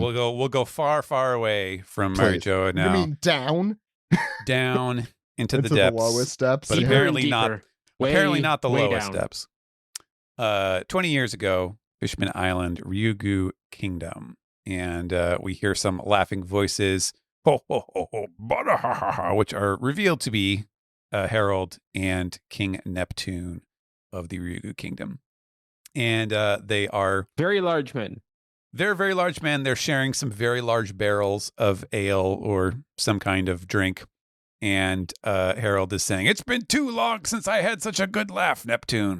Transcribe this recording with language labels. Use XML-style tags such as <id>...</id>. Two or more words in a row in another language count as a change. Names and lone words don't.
<en>We'll go far away from Marijoa now. You mean down? Down into the depths. The lowest steps. But apparently not the lowest steps. 20 years ago, Fishman Island, Ryugu Kingdom. And we hear some laughing voices, ho, ho, ho, ho, bada, ha, ha, ha, which are revealed to be Harold and King Neptune of the Ryugu Kingdom. And they are very large men. They're very large men. They're sharing some very large barrels of ale or some kind of drink. And Harold is saying, "It's been too long since I had such a good laugh, Neptune."</en>